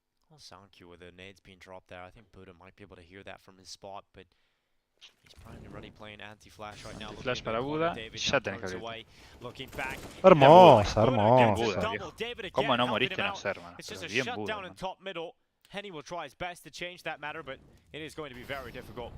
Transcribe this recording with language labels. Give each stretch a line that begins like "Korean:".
English: Well, sound cue with the nades being dropped there. I think Buda might be able to hear that from his spot, but he's probably already playing anti-flash right now.
Spanish: Flash para Buda, ya tenés que abrir. Hermosa. Buda, viejo. ¿Cómo no moriste no ser, hermano? Pero bien Buda,
English: Henny will try his best to change that matter, but it is going to be very difficult.